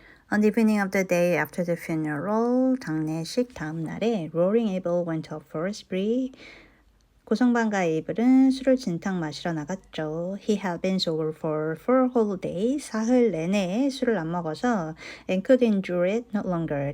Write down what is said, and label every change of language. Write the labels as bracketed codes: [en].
[en] On the evening of the day after the funeral, [ko] 장례식 다음 날에 [en] Roaring Abel went out for a spree. [ko] 고성방가 에이블은 술을 진탕 마시러 나갔죠. [en] He had been sober for 4 whole days. [ko] 사흘 내내 술을 안 먹어서 [en] and could endure it no longer.